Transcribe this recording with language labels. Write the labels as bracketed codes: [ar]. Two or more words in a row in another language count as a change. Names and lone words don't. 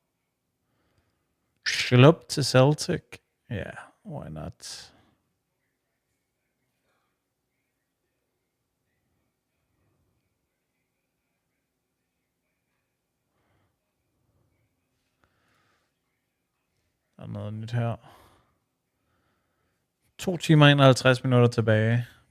[da] Klub til Celtic. Ja, [en] yeah, why not? [da] Der er noget nyt her. 2 timer og 51 minutter tilbage.